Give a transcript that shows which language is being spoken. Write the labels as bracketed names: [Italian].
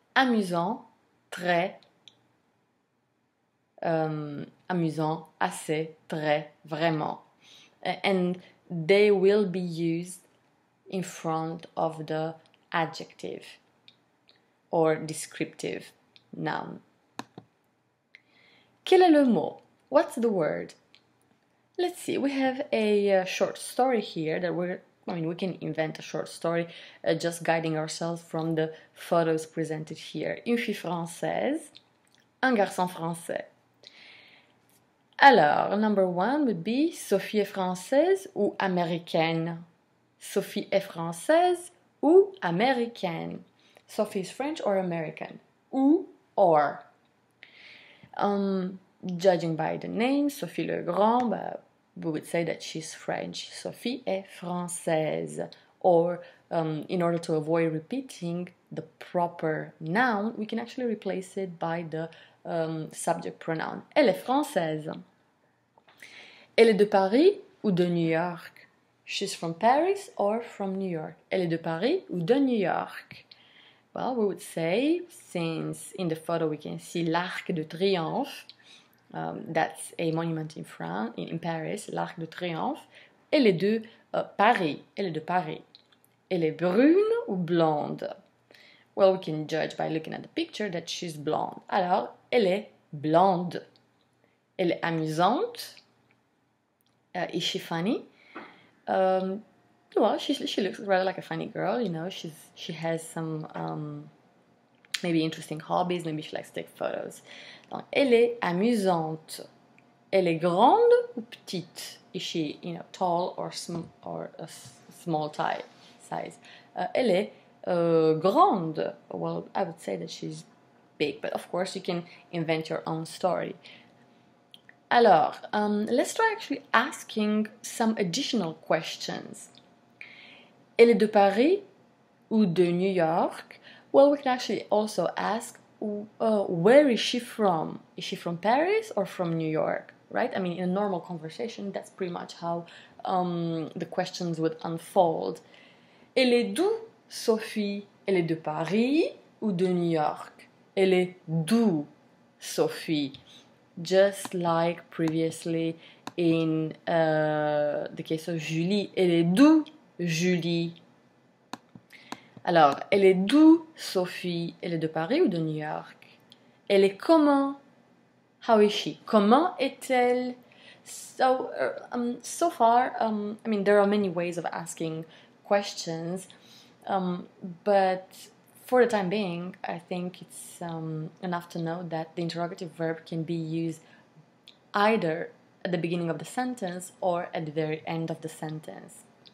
[French] Amusant, très, amusant, assez, très, vraiment. [English] And they will be used in front of the adjective or descriptive noun. [French] Quel est le mot? [English] What's the word? Let's see, we have a short story here that we can invent a short story just guiding ourselves from the photos presented here. [French] Une fille française, un garçon français. Alors, [English] number one would be [French] Sophie est française ou américaine? Sophie est française ou américaine? [English] Sophie is French or American? Ou or. Judging by the name, Sophie Le Grand, we would say that she's French. [French] Sophie est française. [English] Or, in order to avoid repeating the proper noun, we can actually replace it by the subject pronoun. [French] Elle est française. Elle est de Paris ou de New York? [English] She's from Paris or from New York? [French] Elle est de Paris ou de New York? [English] Well, we would say, since in the photo we can see l'Arc de Triomphe, that's a monument in France, in Paris, l'Arc de Triomphe. [French] Elle est de Paris. Elle est de Paris. Elle est brune ou blonde? [English] Well, we can judge by looking at the picture that she's blonde. [French] Alors, elle est blonde. Elle est amusante. [English] Is she funny? Well, she looks rather like a funny girl, you know. She has some maybe interesting hobbies. Maybe she likes to take photos. [French] Donc, elle est amusante. Elle est grande ou petite? [English] Is she, tall or a small size? [French] Elle est grande. [English] Well, I would say that she's big, but of course you can invent your own story. Alors, let's try actually asking some additional questions. [French] Elle est de Paris ou de New York? [English] Well, we can actually also ask, where is she from? Is she from Paris or from New York? Right? I mean, in a normal conversation, that's pretty much how the questions would unfold. [French] Elle est d'où, Sophie? Elle est de Paris ou de New York? Elle est d'où, Sophie? [English] Just like previously in the case of Julie. [French] Elle est d'où, Julie? Alors, elle est d'où, Sophie? Elle est de Paris ou de New York? Elle est comment? [English] How is she? [French] Comment est-elle? [English] So, so far, there are many ways of asking questions, but for the time being, I think it's enough to know that the interrogative verb can be used either at the beginning of the sentence or at the very end of the sentence.